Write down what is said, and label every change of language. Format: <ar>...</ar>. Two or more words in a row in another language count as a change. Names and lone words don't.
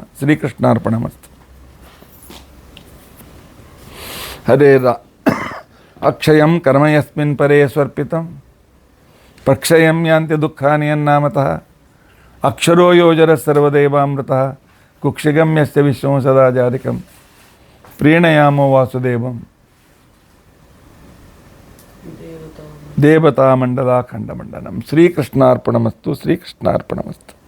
<sa>ಶ್ರೀಕೃಷ್ಣಾರ್ಪಣಮಸ್ತು. ಹರೇ ಅಕ್ಷಯಂ ಕರ್ಮ ಯಸ್ಮಿನ್ ಪರೇ ಸ್ವರ್ಪಿತಂ ಪ್ರಕ್ಷಯಂ ಯಾಂತಿ ದುಃಖಾನಿ ಯನ್ನಾಮತಃ ಅಕ್ಷರೋ ಯೋಜರ ಸರ್ವದೇವಾಮೃತಃ ಕುಕ್ಷಿಗಂ ಯಸ್ಯ ವಿಶ್ವಂ ಸದಾ ಜಾರಿಕಂ ಪ್ರೀಣಯಾಮೋ ವಾಸುದೇವಂ ದೇವತಾ ಮಂಡಲಾಖಂಡ ಮಂಡನಂ. ಶ್ರೀಕೃಷ್ಣಾರ್ಪಣಮಸ್ತು. ಶ್ರೀಕೃಷ್ಣಾರ್ಪಣಮಸ್ತು.</sa>